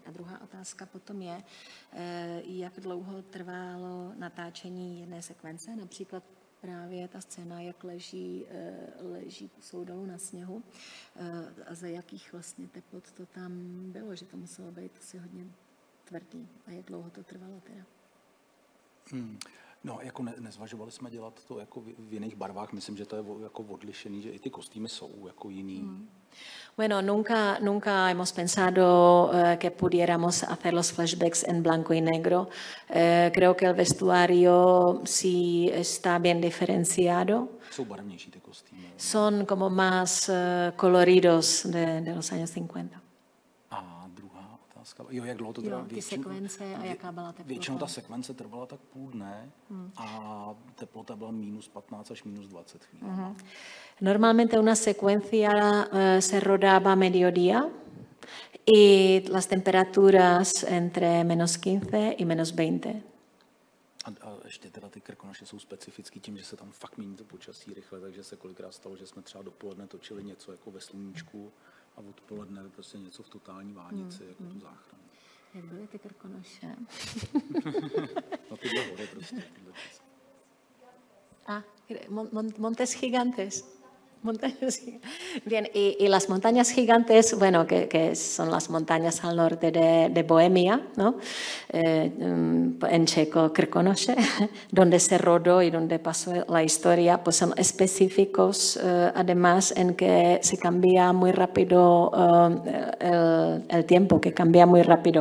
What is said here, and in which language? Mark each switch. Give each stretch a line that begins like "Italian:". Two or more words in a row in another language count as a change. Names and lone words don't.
Czech: A druhá otázka potom je, jak dlouho trvalo natáčení jedné sekvence, například právě ta scéna, jak leží soudou na sněhu a za jakých vlastně teplot to tam bylo, že to muselo být asi hodně tvrdý a jak dlouho to trvalo teda? No, jako nezvažovali jsme dělat to jako v jiných barvách, myslím, že to je jako odlišený, že i ty kostýmy jsou jako jiný.
Spanish: Bueno, nunca hemos pensado que pudiéramos hacer los flashbacks en blanco y negro. Creo que el vestuario sí está bien diferenciado.
Czech: Jsou barevnější ty kostýmy.
Spanish: Son como más coloridos de los años 50.
Czech: A druhá otázka. Jo, jak dlouho to trvalo? Ty sekvence a jaká byla teplota? Většinou ta sekvence trvala tak půl dne a teplota byla -15 až -20 chvíli.
Spanish: Normalmente una secuencia se rodaba a mediodía y las temperaturas entre -15 y -20.
Czech: A ještě teda ty Krkonoše jsou specifický tím, že se tam fakt mění to počasí rychle, takže se kolikrát stalo, že jsme třeba dopoledne točili něco jako ve sluníčku a odpoledne prostě něco v totální vánici, jako tu záchranu. Jak byly ty Krkonoše? No tyhle hory prostě.
Spanish: Montes Gigantes. Bien, y las montañas gigantes, bueno, que son las montañas al norte de Bohemia, ¿no? En checo Krkonoše, donde se rodó y donde pasó la historia, pues son específicos, además en que se cambia muy rápido el tiempo, que cambia muy rápido.